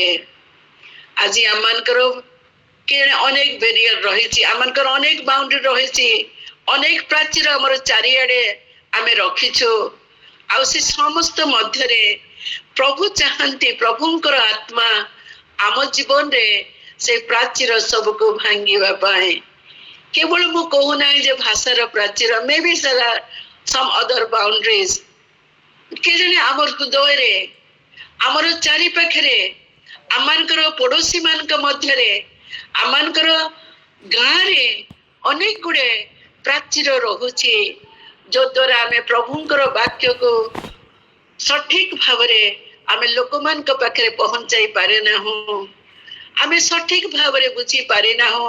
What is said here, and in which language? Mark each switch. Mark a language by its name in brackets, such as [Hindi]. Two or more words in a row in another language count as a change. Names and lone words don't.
[Odia] ଆଜି ଆମମାନଙ୍କର ଅନେକ ବ୍ୟାରିୟର ରହିଛି, ଆମମାନଙ୍କର ଅନେକ ବାଉଣ୍ଡରୀ ରହିଛି, ଅନେକ ପ୍ରାଚୀର ଆମର ଚାରିଆଡେ ଆମେ ରଖିଛୁ। ଆଉ ସେ ସମସ୍ତ ମଧ୍ୟରେ ପ୍ରଭୁ ଚାହାନ୍ତି, ପ୍ରଭୁଙ୍କର ଆତ୍ମା ଆମ ଜୀବନରେ ସେ ପ୍ରାଚୀର ସବୁକୁ ଭାଙ୍ଗିବା ପାଇଁ। କେବଳ ମୁଁ କହୁନାହିଁ ଯେ ଭାଷାର ପ୍ରାଚୀର, ମେ ବି [English] some other boundaries, [Odia] କେଜାଣି ଆମର ହୃଦୟରେ, ଆମର ଚାରି ପାଖରେ, ଆମମାନଙ୍କର ପଡୋଶୀ ମାନଙ୍କ ମଧ୍ୟରେ, ଆମମାନଙ୍କର ଗାଁରେ ଅନେକ ଗୁଡେ ପ୍ରାଚୀର ରହୁଛି, ଯଦ୍ୱାରା ଆମେ ପ୍ରଭୁଙ୍କର ବାକ୍ୟକୁ ସଠିକ ଭାବରେ ଆମେ ଲୋକମାନଙ୍କ ପାଖରେ ପହଞ୍ଚାଇ ପାରିନାହୁଁ, ଆମେ ସଠିକ ଭାବରେ ବୁଝି ପାରିନାହୁଁ।